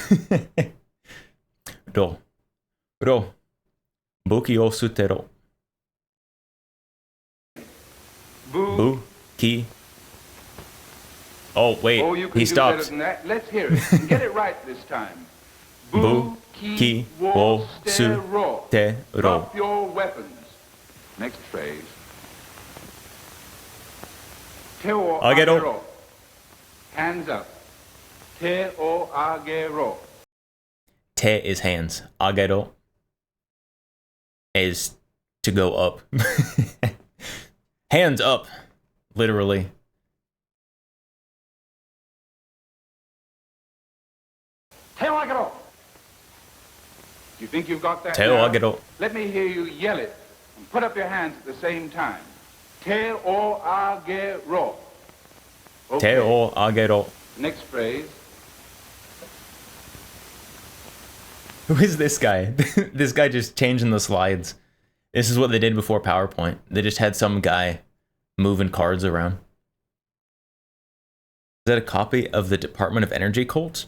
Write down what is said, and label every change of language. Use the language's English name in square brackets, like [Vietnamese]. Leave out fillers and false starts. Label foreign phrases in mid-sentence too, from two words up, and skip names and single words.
[Japanese] Ro. Ro. Buki o sutero. Buki. [English] Oh wait, Oh, you can he do better stopped. than that. Let's hear it. And get it right this time. [Japanese] Buki wo stero. sutero. [English] Drop your weapons. Next phrase. [Japanese] Te o Agero. agero. [English] Hands up. [Japanese] Te o agero. [English] Te is hands. Agero is to go up. Hands up, literally. [Japanese] Te o agero. [English] You think you've got that [Japanese] Te o [English] now? [Japanese] agero. [English] Let me hear you yell it and put up your hands at the same time. [Japanese] Te o agero. Te o agero. [English] Next phrase. Who is this guy? This guy just changing the slides. This is what they did before PowerPoint. They just had some guy moving cards around. Is that a copy of the Department of Energy Colt?